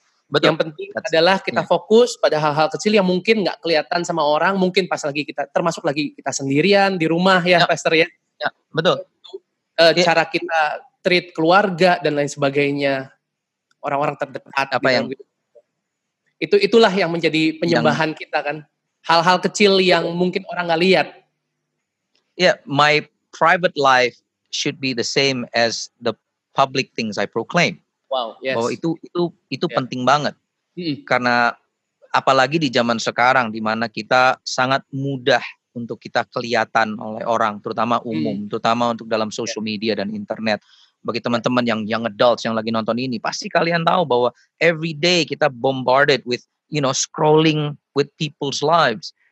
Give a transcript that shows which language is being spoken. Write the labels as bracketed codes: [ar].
[id] Betul. Yang penting adalah kita fokus pada hal-hal kecil yang mungkin nggak kelihatan sama orang, mungkin pas lagi kita, termasuk lagi kita sendirian di rumah Pastor ya. Betul. Cara kita treat keluarga dan lain sebagainya, orang-orang terdekat. Itulah yang menjadi penyembahan kita kan. Hal-hal kecil yang mungkin orang nggak lihat. [en] My private life should be the same as the public things I proclaim. Wow, yes. [id] Bahwa itu penting banget. Karena apalagi di zaman sekarang di mana kita sangat mudah untuk kita kelihatan oleh orang, terutama umum, terutama untuk dalam social media dan internet. Bagi teman-teman yang young adults yang lagi nonton ini, pasti kalian tahu bahwa every day kita [en] bombarded with scrolling with people's lives.